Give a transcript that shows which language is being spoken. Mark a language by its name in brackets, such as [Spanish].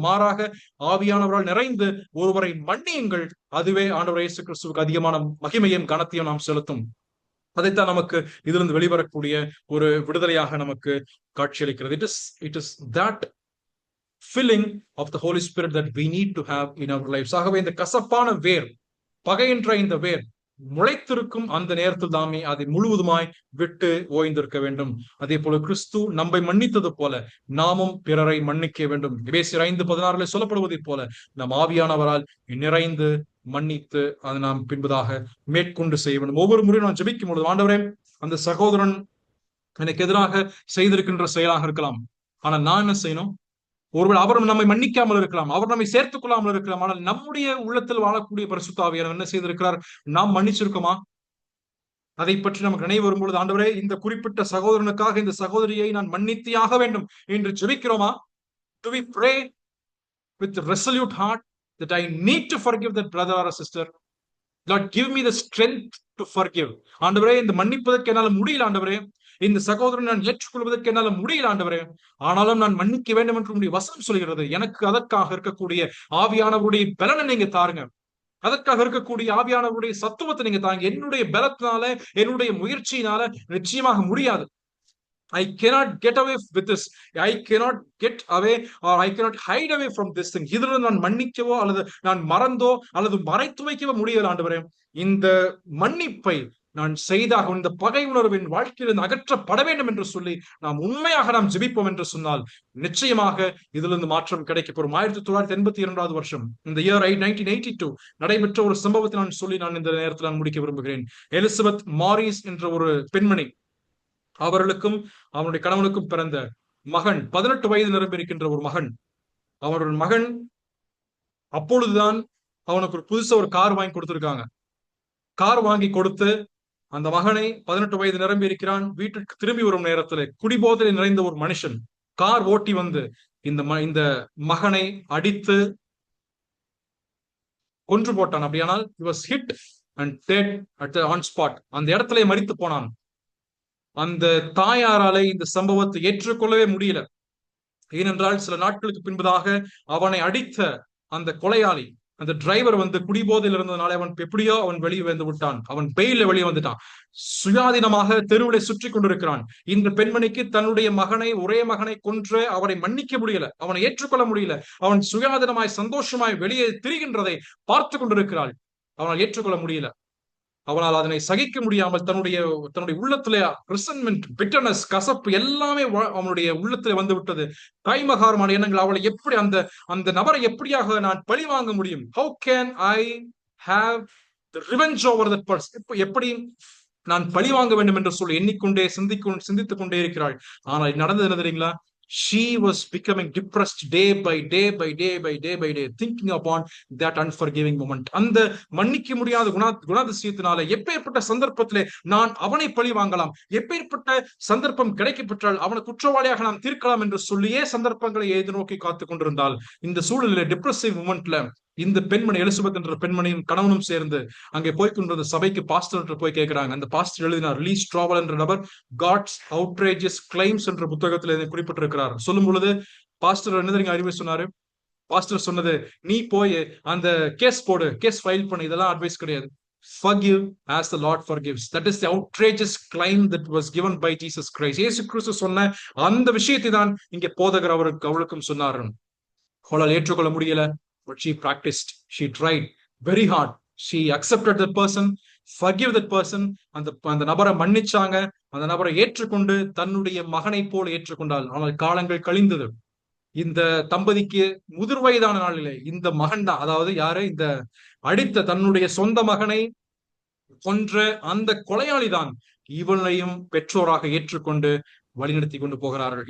[Tamil] மாறாக ஆவியானவரால் நிறைந்து ஒருவரை மன்னியுங்கள். அதுவே ஆண்டவர் இயேசு கிறிஸ்துவுக்கு அதிகமான மகிமையும் கனத்தையும் நாம் செலுத்தும். அதைத்தான் நமக்கு இதிலிருந்து வெளிவரக்கூடிய ஒரு விடுதலையாக நமக்கு காட்சியளிக்கிறது. [English] It is that filling of the Holy Spirit that we need to have in our lives. [Tamil] ஆகவே இந்த கசப்பான வேர், பகை என்ற இந்த வேர் முளைத்திருக்கும் அந்த நேரத்தில் தாமே அதை முழுவதுமாய் விட்டு ஓய்ந்திருக்க வேண்டும். அதே போல கிறிஸ்து நம்மை மன்னித்தது போல நாமும் பிறரை மன்னிக்க வேண்டும். எபேசியர் 5:16 சொல்லப்படுவதை போல நம் ஆவியானவரால் நிறைந்து மன்னித்து அதை நாம் பின்பதாக மேற்கொண்டு செய்ய வேண்டும். ஒவ்வொரு முறையும் நான் ஜெபிக்கும் பொழுது, ஆண்டவரே அந்த சகோதரன் எனக்கு எதிராக செய்திருக்கின்ற செயலாக இருக்கலாம். ஆனா நான் என்ன செய்யணும்? ஒருவேளை அவர் நம்மை மன்னிக்காமல் இருக்கலாம், அவர் நம்மை சேர்த்துக் கொள்ளாமல் இருக்கலாம். ஆனால் நம்முடைய உள்ளத்தில் வாழக்கூடிய பரிசுத்த ஆவியானவர் என்ன செய்திருக்கிறார்? நாம் மன்னிச்சிருக்கோமா? அதை பற்றி நமக்கு நினைவு வரும்பொழுது, ஆண்டவரே, இந்த குறிப்பிட்ட சகோதரனுக்காக இந்த சகோதரியை நான் மன்னித்தியாக வேண்டும் என்று ஜெபிக்கிறோமா? [English] Do we pray with a resolute heart that I need to forgive that brother or a sister? Lord, give me the strength to forgive. [Tamil] ஆண்டவரே, இந்த மன்னிப்பதற்கு என்னால முடியல ஆண்டவரே, இந்த சகோதரன் நான் ஏற்றுக்கொள்வதற்கு என்னால முடியல ஆண்டவரே, ஆனாலும் நான் மன்னிக்க வேண்டும் என்று உங்களுடைய வசனம் சொல்கிறது. எனக்கு அதற்காக இருக்கக்கூடிய ஆவியானவருடைய பலனை நீங்க தாருங்க. அதற்காக இருக்கக்கூடிய ஆவியானவருடைய சத்துவத்தை நீங்க தாங்க. என்னுடைய பலத்தினால, என்னுடைய முயற்சியினால நிச்சயமாக முடியாது. [English] I cannot get away with this. I cannot get away or I cannot hide away from this thing. [Tamil] இதிலிருந்து நான் மன்னிக்கவோ அல்லது நான் மறந்தோ அல்லது மறைத்து வைக்கவோ முடியல ஆண்டவரே. இந்த மன்னிப்பை நான் செய்தாக இந்த பகை உணர்வின் வாழ்க்கையிலிருந்து அகற்றப்பட வேண்டும் என்று சொல்லி நாம் ஜெபிப்போம் என்று சொன்னால் நிச்சயமாக இதிலிருந்து மாற்றம் கிடைக்கப்பெறும். 1982 வருஷம், இந்த இயர் 1982 நடைபெற்ற ஒரு சம்பவத்தை நான் சொல்லி இந்த நேரத்தில் நான் முடிக்க விரும்புகிறேன். எலிசபெத் மாரிஸ் என்ற ஒரு பெண்மணி, அவர்களுக்கும் அவனுடைய கணவனுக்கும் பிறந்த மகன், 18 வயது நிரம்பியிருக்கின்ற ஒரு மகன். அவருடைய மகன் அப்பொழுதுதான் அவனுக்கு ஒரு புதுசா ஒரு கார் வாங்கி கொடுத்திருக்காங்க. கார் வாங்கி கொடுத்து அந்த மகனை, 18 வயது நிரம்பி இருக்கிறான், வீட்டுக்கு திரும்பி வரும் நேரத்தில் குடிபோதையில் நிறைந்த ஒரு மனுஷன் கார் ஓட்டி வந்து இந்த மகனை அடித்து கொன்று போட்டான். அப்படியானால் [English] he was hit and dead at the on spot. [Tamil] அந்த இடத்திலே மரித்து போனான். அந்த தாயாராலே இந்த சம்பவத்தை ஏற்றுக்கொள்ளவே முடியல. ஏனென்றால் சில நாட்களுக்கு பின்பதாக அவனை அடித்த அந்த கொலையாளி, அந்த டிரைவர் குடிபோதையில் இருந்ததுனால அவன் எப்படியோ அவன் வெளியே வந்து விட்டான். அவன் பெயில வெளியே வந்துட்டான். சுயாதீனமாக தெருவிலை சுற்றி கொண்டிருக்கிறான். இந்த பெண்மணிக்கு தன்னுடைய மகனை, ஒரே மகனை கொன்று அவனை மன்னிக்க முடியல, அவனை ஏற்றுக்கொள்ள முடியல. அவன் சுயாதீனமாய் சந்தோஷமாய் வெளியே திரிகின்றதை பார்த்து கொண்டிருக்கிறாள். அவனால் ஏற்றுக்கொள்ள முடியல. அவனால் அதனை சகிக்க முடியாமல் தன்னுடைய உள்ளத்திலே ரிசன்மெண்ட், பிட்டர்னஸ், கசப்பு எல்லாமே அவனுடைய உள்ளத்திலே வந்து விட்டது. கைமகாரமான எண்ணங்கள். அவளை எப்படி அந்த நபரை எப்படியாக நான் பழி வாங்க முடியும்? [English] How can I have the revenge over that person? [Tamil] எப்படி நான் பழி வாங்க வேண்டும் என்று சொல்லி எண்ணிக்கொண்டே சிந்தித்துக் கொண்டே இருக்கிறாள். ஆனால் நடந்தது என்ன தெரியுங்களா? [English] She was becoming depressed day by day by day by day by day, thinking upon that unforgiving moment. [Tamil] அந்த மன்னிக்க முடியாத குணாதிசயத்தினால எப்பேற்பட்ட சந்தர்ப்பத்திலே நான் அவனை பழி வாங்கலாம், எப்பேற்பட்ட சந்தர்ப்பம் கிடைக்கப்பெற்றால் அவனை குற்றவாளியாக நாம் தீர்க்கலாம் என்று சொல்லியே சந்தர்ப்பங்களை எதிர்நோக்கி காத்துக் கொண்டிருந்தால், இந்த சூழலிலே டிப்ரெசிவ் மூமெண்ட்ல இந்த பெண்மணி, எலிசபெத் என்ற பெண்மணியும் கணவனும் சேர்ந்து அங்கே போய்கொண்டிருந்த சபைக்கு பாஸ்டர் போய் கேட்கிறாங்க. அந்த பாஸ்டர் எழுதினார், லீ ஸ்ட்ராவல் என்ற நபர் காட்ஸ் அவுட்ரேஜஸ் கிளைம்ஸ் என்ற புத்தகத்தில் குறிப்பிட்டிருக்கிறார். சொல்லும் பொழுது பாஸ்டர் என்ன தெரியுங்க அறிவுரை சொன்னாரு? பாஸ்டர் சொன்னது, நீ போய் அந்த கேஸ் போடு, கேஸ் ஃபைல் பண்ணு, இதெல்லாம் அட்வைஸ் கிடையாது. [English] Forgive as the Lord forgives. That is the outrageous claim that was given by Jesus Christ. [Tamil] இயேசு கிறிஸ்து சொன்ன அந்த விஷயத்தை தான் இங்கே போதகர் அவளுக்கும் சொன்னார். அவளால் ஏற்றுக்கொள்ள முடியல. [English] But she practiced, she tried very hard. She accepted that person, forgive that person. [Tamil] அந்த நபரை மன்னிச்சாங்க. அந்த நபரை ஏற்றுக்கொண்டு தன்னுடைய மகனை போல ஏற்றுக்கொண்டாள். ஆனால் காலங்கள் கழிந்தது. இந்த தம்பதிக்கு முதிர் வயதான நாளிலே இந்த மகன் தான், அதாவது யாரு, இந்த அடித்த தன்னுடைய சொந்த மகனை கொன்ற அந்த கொலையாளி தான் இவனையும் பெற்றோராக ஏற்றுக்கொண்டு வழிநடத்தி கொண்டு போகிறார்கள்.